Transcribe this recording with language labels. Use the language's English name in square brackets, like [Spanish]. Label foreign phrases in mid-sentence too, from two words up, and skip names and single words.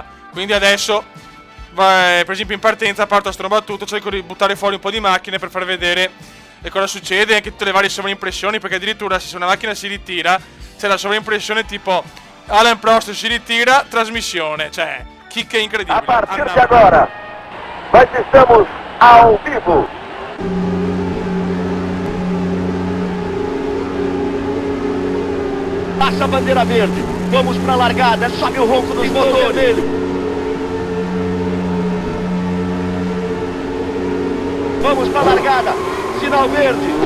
[Italian] Quindi adesso... per esempio in partenza parto a strombattuto, cerco di buttare fuori un po' di macchine per far vedere cosa succede, anche tutte le varie sovraimpressioni, perché addirittura se una macchina si ritira c'è la sovraimpressione tipo Alain Prost si ritira, trasmissione, cioè chicche incredibili. [Portuguese] A partir de agora, nós estamos ao vivo. Passa a bandeira verde, vamos pra largada, sobe o ronco dos motores. Vamos para a largada, sinal verde.